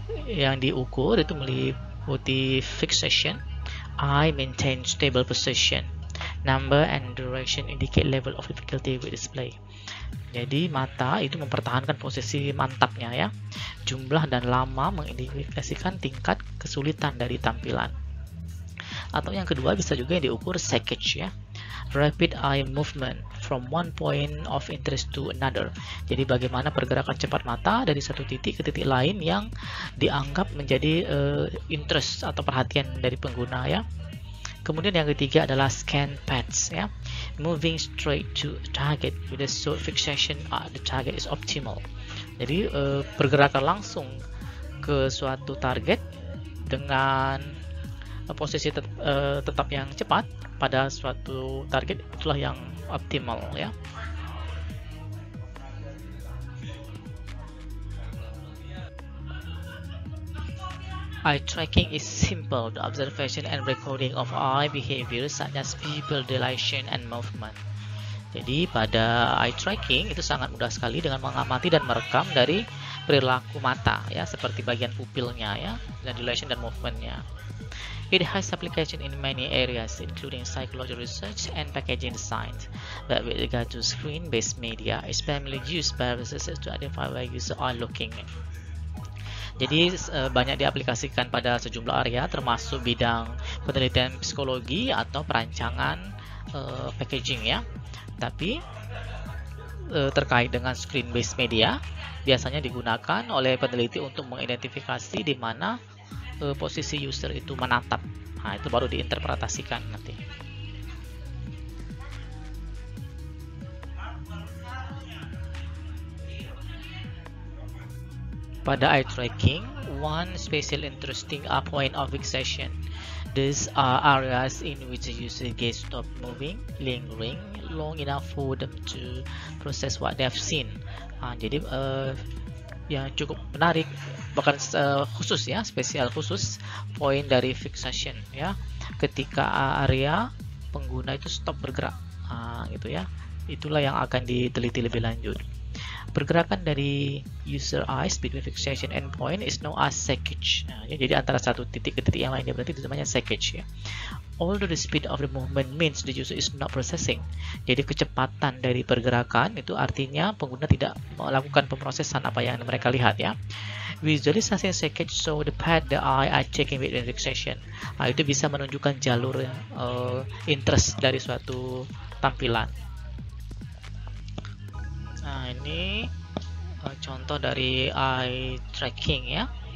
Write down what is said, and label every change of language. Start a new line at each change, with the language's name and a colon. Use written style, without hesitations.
Indonesian: Yang diukur itu meliputi
English: fixation, eye maintain stable position, number and duration indicate level of difficulty with display.
Indonesian: Jadi mata itu mempertahankan posisi mantapnya ya. Jumlah dan lama mengindikasikan tingkat kesulitan dari tampilan. Atau yang kedua bisa juga yang diukur saccage ya.
English: Rapid eye movement from one point of interest to another.
Indonesian: Jadi bagaimana pergerakan cepat mata dari satu titik ke titik lain yang dianggap menjadi interest atau perhatian dari pengguna ya. Kemudian yang ketiga adalah scan paths ya.
English: Moving straight to target with a short fixation the target is optimal.
Indonesian: Jadi pergerakan langsung ke suatu target dengan posisi tetap yang cepat pada suatu target, itulah yang optimal ya.
English: Eye tracking is simple, the observation and recording of eye behavior such as pupil dilation and movement.
Indonesian: Jadi pada eye tracking itu sangat mudah sekali dengan mengamati dan merekam dari perilaku mata ya, seperti bagian pupilnya ya, dan dilation dan movementnya.
English: It has application in many areas including psychology research and packaging design. But with regard to screen-based media, it's primarily used by researchers to identify where users are looking.
Indonesian: Jadi banyak diaplikasikan pada sejumlah area termasuk bidang penelitian psikologi atau perancangan packaging ya. Tapi terkait dengan screen-based media biasanya digunakan oleh peneliti untuk mengidentifikasi di mana posisi user itu menatap. Nah, itu baru diinterpretasikan nanti.
English: Pada eye tracking, one special interesting point of fixation. These are areas in which the user gaze stop moving, lingering long enough for them to process what they have seen.
Indonesian: Jadi yang cukup menarik, bahkan khusus ya, spesial khusus poin dari fixation ya, ketika area pengguna itu stop bergerak, gitu ya. Itulah yang akan diteliti lebih lanjut. Pergerakan dari
English: user eyes between fixation endpoint is known as saccage.
Indonesian: Nah, jadi antara satu titik ke titik yang lainnya, berarti itu namanya saccage ya.
English: Although the speed of the movement means the user is not processing.
Indonesian: Jadi kecepatan dari pergerakan itu artinya pengguna tidak melakukan pemrosesan apa yang mereka lihat ya.
English: Visualization saccage show the path the eye are taking with fixation.
Indonesian: Nah, itu bisa menunjukkan jalur interest dari suatu tampilan. Nah, ini contoh dari eye tracking ya.